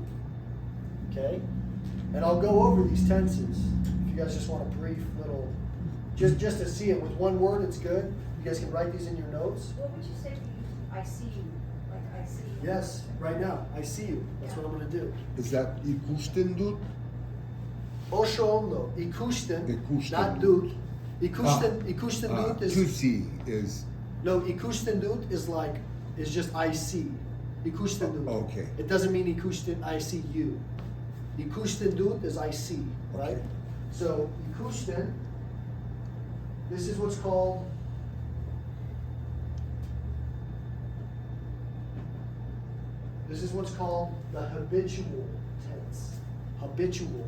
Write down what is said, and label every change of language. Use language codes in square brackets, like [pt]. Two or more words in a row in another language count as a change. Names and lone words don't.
[en] Okay? And I'll go over these tenses. If you guys just want a brief little, just to see it with one word, it's good. You guys can write these in your notes. What would you say if you used I see you? Like I see you? Yes, right now, I see you. That's what I'm gonna do. Is that [eu] ikusten dut? Oshondo, ikusten, Ikusten. not dut. Ikusten dut [en] To is, see is, no, [eu] ikusten dut [en] is just I see. [eu] Ikusten dut. [en] Okay. It doesn't mean ikusten, I see you. [eu] Ikusten dut [en] is I see, right? Okay. So ikusten, this is what's called the habitual tense. Habitual.